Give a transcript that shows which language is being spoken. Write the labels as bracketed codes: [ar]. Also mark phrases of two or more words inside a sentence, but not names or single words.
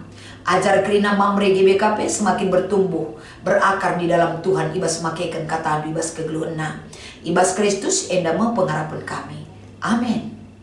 [btx] Ajar kerina Mamre GBKP [id] semakin bertumbuh, berakar di dalam Tuhan [btx] ibas makekan kata ibas kegeluhna. Ibas Kristus enda pengharapan kami. Amin.